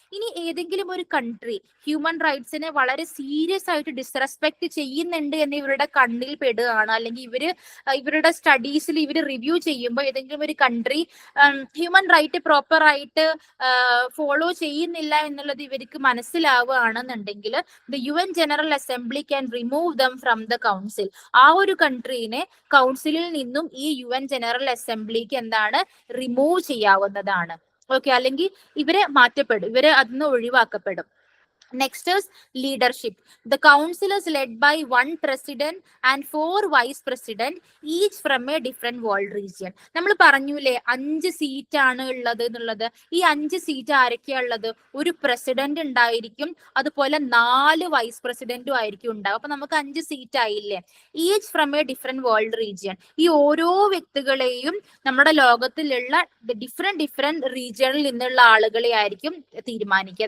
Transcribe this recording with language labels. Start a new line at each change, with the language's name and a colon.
Malayalam: ഇനി ഏതെങ്കിലും ഒരു കൺട്രി ഹ്യൂമൻ റൈറ്റ്സിനെ വളരെ സീരിയസ് ആയിട്ട് ഡിസ്റെസ്പെക്ട് ചെയ്യുന്നുണ്ട് എന്ന് ഇവരുടെ കണ്ണിൽ പെടുകയാണ്, അല്ലെങ്കിൽ ഇവരുടെ സ്റ്റഡീസിൽ ഇവർ റിവ്യൂ ചെയ്യുമ്പോൾ ഏതെങ്കിലും ഒരു കൺട്രി ഹ്യൂമൻ റൈറ്റ് പ്രോപ്പർ ആയിട്ട് ഫോളോ ചെയ്യുന്നില്ല എന്നുള്ളത് ഇവർക്ക് മനസ്സിലാവുകയാണെന്നുണ്ടെങ്കിൽ
English: The UN general assembly can remove them from the council.
Malayalam: ആ ഒരു കൺട്രീനെ കൗൺസിലിൽ നിന്നും ഈ UN ജനറൽ അസംബ്ലിക്ക് എന്താണ് റിമൂവ് ചെയ്യാവുന്നതാണ്. ഓക്കെ, അല്ലെങ്കിൽ ഇവരെ മാറ്റപ്പെടും, ഇവരെ അതിന് ഒഴിവാക്കപ്പെടും.
English: Next is leadership. The council is led by one president and 4 vice president, each from a different world region.
Malayalam: നമ്മൾ പറഞ്ഞൂലേ 5 സീറ്റ് ആണ് ഉള്ളത് എന്നുള്ളത്. ഈ 5 സീറ്റ് ആരൊക്കെയാ ഉള്ളത്? ഒരു പ്രസിഡന്റ് ഉണ്ടായിരിക്കും, അതുപോലെ 4 വൈസ് പ്രസിഡന്റും ആയിരിക്കും ഉണ്ടാവും. അപ്പൊ നമുക്ക് 5 സീറ്റ് ആയില്ലേ.
English: Each from a different world region.
Malayalam: ഈ ഓരോ വ്യക്തികളെയും നമ്മുടെ ലോകത്തിലുള്ള ഡിഫറെന്റ് റീജിയണിൽ നിന്നുള്ള ആളുകളെ ആയിരിക്കും തീരുമാനിക്കുക.